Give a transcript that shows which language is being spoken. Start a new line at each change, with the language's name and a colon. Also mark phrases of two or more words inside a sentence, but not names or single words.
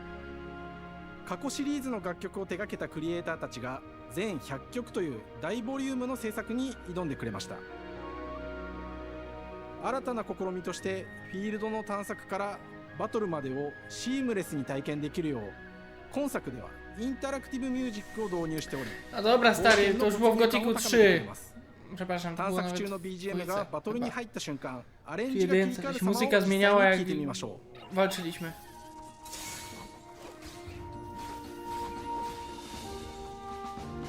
Japanese: 過去シリーズの楽曲を手掛けたクリエイターたちが全100曲という大ボリュームの制作に挑んでくれました。新たな試みとしてフィールドの探索からバトルまでをシームレスに体験できるよう、今作ではインタラクティブミュージックを導入しており、
Polish: A dobra, stary, to już było w Gothicu 3. Przepraszam, to
Japanese: 探
Polish: było
Japanese: 索中
Polish: nawet
Japanese: の BGM がバトルに入った瞬間、アレン
Polish: Czyli
Japanese: ジが切り
Polish: jedynie
Japanese: 替わ
Polish: coś
Japanese: る様を
Polish: muzyka
Japanese: 実
Polish: zmieniała
Japanese: 際
Polish: jak
Japanese: に聞いてみましょう。
Polish: walczyliśmy.